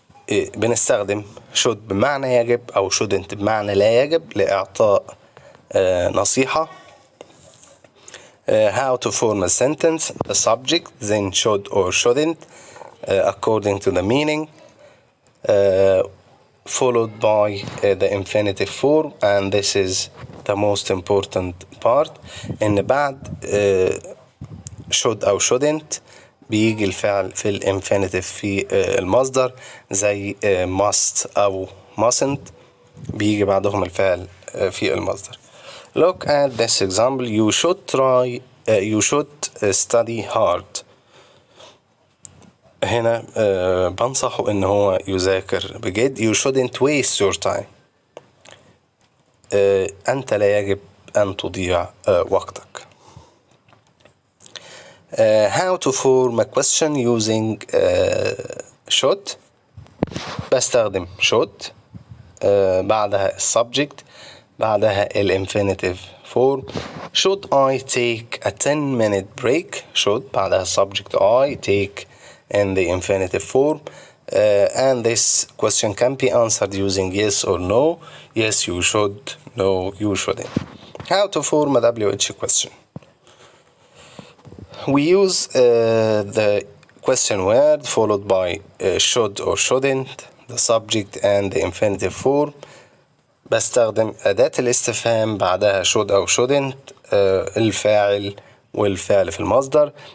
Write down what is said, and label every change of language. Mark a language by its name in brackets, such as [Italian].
[Arabic] بنستخدم should بمعنى يجب أو shouldn't بمعنى لا يجب لإعطاء نصيحة. [English] How to form a sentence, the subject, then should or shouldn't, according to the meaning, followed by the infinitive form, and this is the most important part. [Arabic] إن بعد should أو shouldn't بيجي الفعل في الانفينيتيف في المصدر زي must أو mustn't بيجي بعدهم الفعل في المصدر. [English] Look at this example. You should study hard. [Arabic] هنا بنصحه إن هو يذاكر بجد. [English] You shouldn't waste your time. [Arabic] أنت لا يجب أن تضيع وقتك. [English] How to form a question using should. [Arabic] بستخدم should بعدها subject بعدها infinitive form. [English] Should I take a 10-minute break? Should [Arabic] بعدها [English] subject I take in the infinitive form. And this question can be answered using yes or no. Yes, you should. No, you shouldn't. How to form a WH question. We use the question word followed by should or shouldn't, the subject and the infinitive form. [Arabic] بستخدم أداة الاستفهام بعدها should أو shouldn't الفاعل والفعل في المصدر.